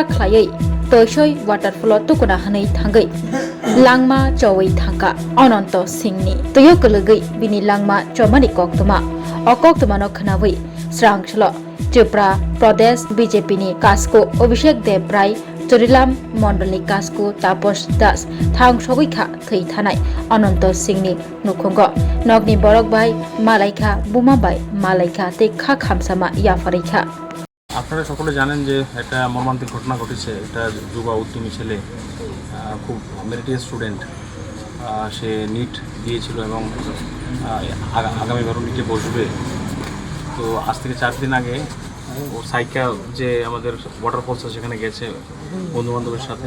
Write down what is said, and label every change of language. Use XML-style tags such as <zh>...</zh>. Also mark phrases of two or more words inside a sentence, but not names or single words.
<trp>ख्लायै तैसै वाटारफल तुगुना हनै थांगै लांमा चौई थांगा अनंत सिंहनि तैयो गोलगै बिनि लांमा चौमानि कक्तमा अकक्तमानो खनावै स्रांसल त्रिपुरा प्रदेश बीजेपी कास्को अभिषेक देव राय चोरिलाम मंडलनि कास्को तापस दास थांग सगैखा थै थानाय अनंत सिंहनि नुखुंग नगनि बरकबाई मालाइखा बुमाबाई मालाइखा तेखा खामसामा याफारैखा।</trp> <bn>আপনারা সকলে জানেন যে একটা মর্মান্তিক ঘটনা ঘটেছে। একটা যুবা উদ্যমী ছেলে, খুব</bn> <en>meritorious student,</en> <bn>সে নিট দিয়েছিল এবং আগামীবারও নিটে বসবে। তো আজ থেকে 4 দিন আগে ও সাইকা যে আমাদের ওয়াটারফলস আছে সেখানে গেছে বন্ধুবান্ধবের সাথে।</bn>